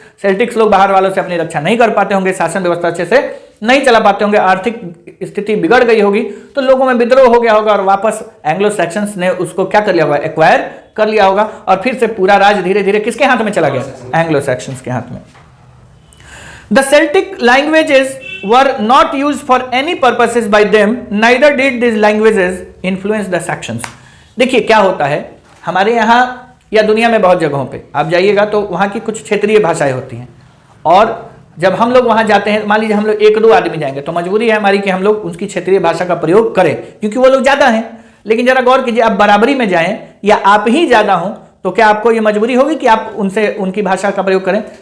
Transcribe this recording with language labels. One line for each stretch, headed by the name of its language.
Hindi: Sales tax लोग बाहर वालों से अपनी रक्षा नहीं कर पाते होंगे, शासन व्यवस्था अच्छे से नहीं चला पाते होंगे, आर्थिक स्थिति बिगड़ गई होगी, तो लोगों में विद्रोह हो गया होगा और वापस एंग्लो सेक्शंस ने उसको क्या कर लिया होगा, एक्वायर कर लिया होगा, और फिर से पूरा राज धीरे धीरे किसके हाथ में चला गया, एंग्लो सेक्शंस के हाथ में।
English: The Celtic languages were not used for any purposes by them, neither did these languages influence the sections।
Hindi: देखिए क्या होता है, हमारे यहाँ या दुनिया में बहुत जगहों पे आप जाइएगा तो वहाँ की कुछ क्षेत्रीय भाषाएं होती हैं, और जब हम लोग वहाँ जाते हैं, मान लीजिए हम लोग 1-2 आदमी जाएंगे तो मजबूरी है हमारी कि हम लोग उसकी क्षेत्रीय भाषा का प्रयोग करें क्योंकि वो लोग ज़्यादा हैं। लेकिन जरा गौर कीजिए, आप बराबरी में जाएं या आप ही ज़्यादा हों तो क्या आपको ये मजबूरी होगी कि आप उनसे उनकी भाषा का प्रयोग करें?